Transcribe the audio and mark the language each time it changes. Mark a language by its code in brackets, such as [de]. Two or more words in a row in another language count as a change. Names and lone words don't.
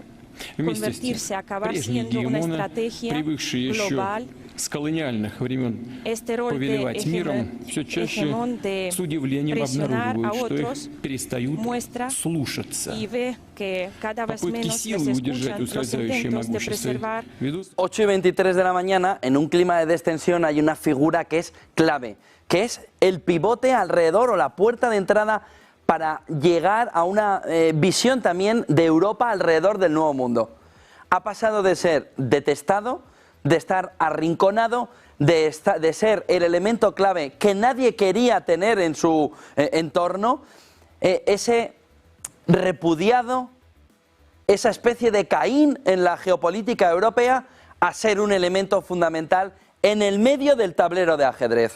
[ru] Вместе с тем, прежние гегемоны, привыкшие еще с колониальных времен повелевать миром, все чаще с удивлением обнаруживают, что их перестают слушаться. Попытки силы удержать ускользающее могущество ведут... [es] 8:23 de la mañana, en un clima de destensión hay una figura que es clave, que es el pivote alrededor o la puerta de entrada para llegar a una visión también de Europa alrededor del nuevo mundo. Ha pasado de ser detestado, de estar arrinconado, de ser el elemento clave que nadie quería tener en su entorno, ese repudiado, esa especie de Caín en la geopolítica europea, a ser un elemento fundamental en el medio del tablero de ajedrez.